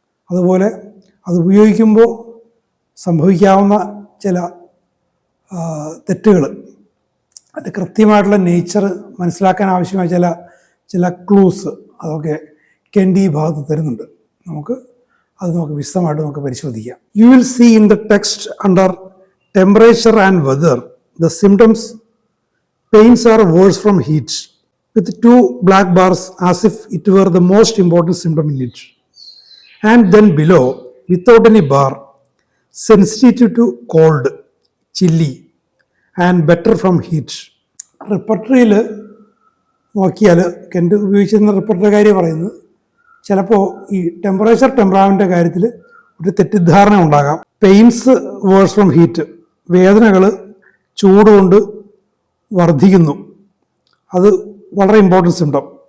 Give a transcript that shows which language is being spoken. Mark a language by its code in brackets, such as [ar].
[ml] അതുപോലെ അത് ഉപയോഗിക്കുമ്പോൾ സംഭവിക്കാവുന്ന ചില തെറ്റുകൾ, അതിൻ്റെ കൃത്യമായിട്ടുള്ള നേച്ചർ മനസ്സിലാക്കാൻ ആവശ്യമായ ചില ക്ലൂസ് അതൊക്കെ കെൻ്റ് ഈ ഭാഗത്ത് തരുന്നുണ്ട്. നമുക്ക് വിശദമായിട്ട് പരിശോധിക്കാം. [en] You will see in the text under temperature and weather the symptoms, pains are worse from heat, with 2 black bars as if it were the most important symptom in it. And then below, without any bar, sensitive to cold, chilly, and better from heat. [ml] റിപ്പർട്ടറിയിൽ നോക്കിയാൽ Kent ഉപയോഗിച്ചിരുന്ന റിപ്പർട്ടറി കാര്യം പറയുന്നത് ചിലപ്പോൾ ഈ ടെമ്പറാമിൻ്റെ കാര്യത്തിൽ ഒരു തെറ്റിദ്ധാരണ ഉണ്ടാകാം. [en] pains worse from heat, [ml] വേദനകൾ ചൂടുകൊണ്ട് വർദ്ധിക്കുന്നു, അത് വളരെ ഇമ്പോർട്ടൻസ് സിംറ്റം.